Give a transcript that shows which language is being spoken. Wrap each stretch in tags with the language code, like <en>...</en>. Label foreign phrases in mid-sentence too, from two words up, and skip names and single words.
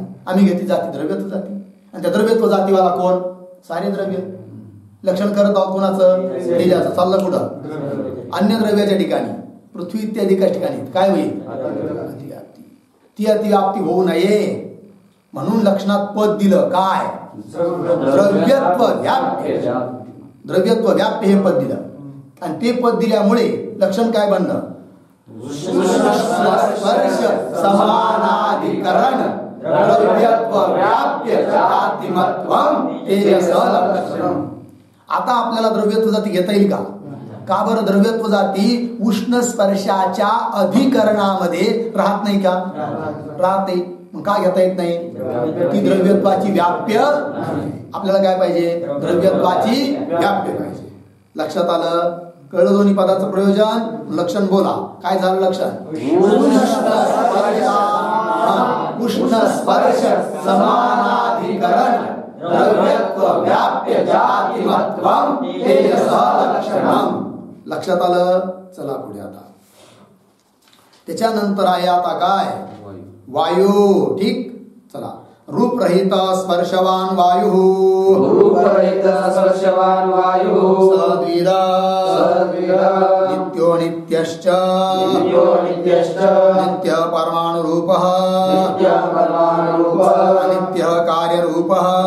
<mr>आम्ही घेतली जाती द्रव्यत्व जाती, आणि त्या द्रव्यत्व जातीवाला कोण? सारे द्रव्य. लक्षण करत आहोत कोणाचं? तेजाचं. चाललं कुठं? अन्य द्रव्याच्या ठिकाणी, पृथ्वी इत्यादी ठिकाणी काय होईल? अतिव्याप्ती. ती अतिव्याप्ती होऊ नये म्हणून लक्षणात पद दिलं. काय? द्रव्यत्व व्याप्य. द्रव्यत्व व्याप्य हे पद दिलं, आणि ते पद दिल्यामुळे लक्षण काय बनलं?</mr> <sa>स्पर्श समानाधिकरण द्रव्यत्व व्याप्य जातिमत्वम तेजसः लक्षणम.</sa> <mr>आता आपल्याला द्रव्यत्व जाती घेता येईल का? का बरं? द्रव्यत्व जाती उष्ण स्पर्शाच्या अधिकरणामध्ये राहत नाही का? राहते. मग का घेता येत नाही? ती द्रव्यत्वाची व्याप्य. आपल्याला काय पाहिजे? द्रव्यत्वाची व्याप्य पाहिजे. लक्षात आलं? कळलं दोन्ही पदाचं प्रयोजन? लक्षण बोला. काय झालं लक्षण?</mr> <sa>उष्ण स्पर्श समानाधिकरण द्रव्यत्व व्याप्य जातिमत्वम तेजसः लक्षणम.</sa> <mr>लक्षात आलं? चला पुढे आता. त्याच्यानंतर आहे आता काय? वायू. ठीक. चला.</mr> <sa>रूपरहित स्पर्शवान वायु. रूपरहित स्पर्शवान वायु. सद्विदा. नित्यो नित्यश्च. नित्य परमाणुरूपः. अनित्य कार्यरूपः.</sa>